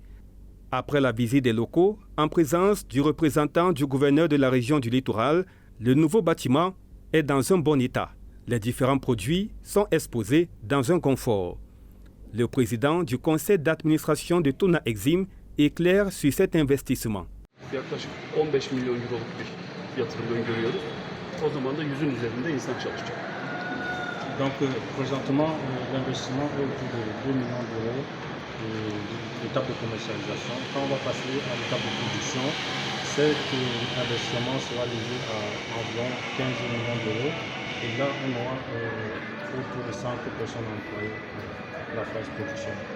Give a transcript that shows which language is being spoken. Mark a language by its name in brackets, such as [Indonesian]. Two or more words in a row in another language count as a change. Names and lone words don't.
[French] Après la visite des locaux, en présence du représentant du gouverneur de la région du littoral, le nouveau bâtiment est dans un bon état. Les différents produits sont exposés dans un confort. Le président du conseil d'administration de Tona Exim éclaire sur cet investissement. [Turkish] Yaklaşık 15 milyon euroluk bir yatırım öngörüyoruz. O zaman da 100'ün üzerinde insan çalışacak. [French] Donc présentement l'investissement est autour de 2 millions d'euros l'étape de commercialisation. Quand on va passer à l'étape de production, cet investissement sera lié à environ 15 millions d'euros. Et là, on aura autour de 100 personnes employées pour la phase production.